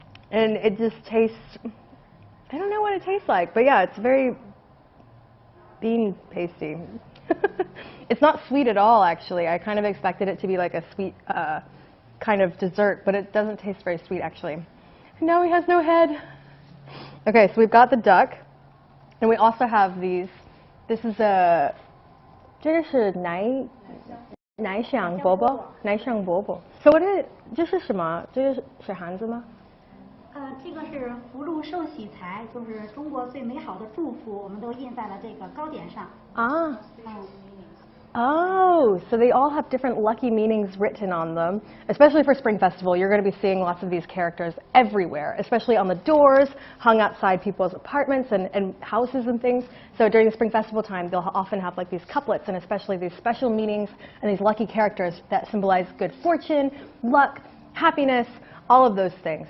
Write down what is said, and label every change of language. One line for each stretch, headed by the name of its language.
English: And it just tastes, I don't know what it tastes like, but yeah, it's very bean pasty. It's not sweet at all, actually. I kind of expected it to be like a sweet kind of dessert, but it doesn't taste very sweet, actually. And now he has no head. Okay, so we've got the duck, and we also have these. This is a,
Chinese: 这个是奶香饽饽, 奶香饽饽.
English: So what is it?
Chinese: 这是什么？这是水孩子吗？这个是福禄寿喜财，就是中国最美好的祝福，我们都印在了这个糕点上。啊。
English: Oh, so they all have different lucky meanings written on them. Especially for Spring Festival, you're going to be seeing lots of these characters everywhere, especially on the doors, hung outside people's apartments and houses and things. So during the Spring Festival time, they'll often have like these couplets and especially these special meanings and these lucky characters that symbolize good fortune, luck, happiness, all of those things.